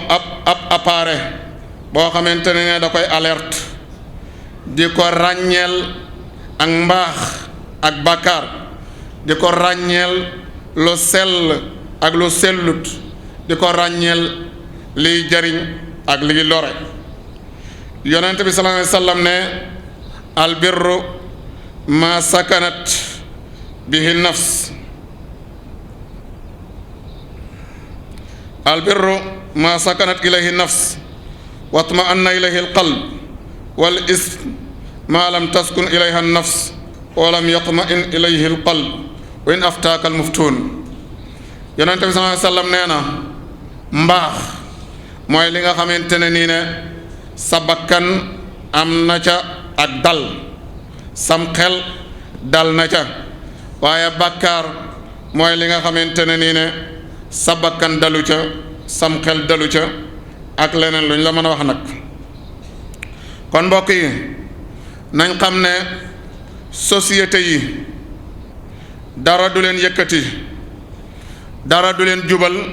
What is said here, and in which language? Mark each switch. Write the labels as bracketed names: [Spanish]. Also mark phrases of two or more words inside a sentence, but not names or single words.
[Wolof] ab appareil boo xamante ne da koy alerte di ko ràññeel ak mbaax ak bàkkaar di ko ràññeel lu sell ak lu sellut di ko ràññeel liy jariñ ak liy lore yonent bi [Arabic] صلى الله عليه وسلم [Wolof] ne [Arabic] البر ما سكنت به النفس البر ما سكنت إليه النفس واطمأن إليه القلب والإثم ما لم تسكن إليه النفس ولم يطمئن إليه القلب وإن أفتاك المفتون [Wolof] yonent bi [Arabic] صلى الله عليه وسلم [Wolof] nee na mbaax mooy li nga xamante ne nii ne sa bakkan am na ca ak dal sam xel dal na ca waaye bàkkaar mooy li nga xamante ne nii ne sa bakkan dalu ca sam xel dalu ca ak leneen lu ñu la mën a wax nag kon mbokk yi nañ xam ne société yi dara du leen yëkkati dara du leen jubal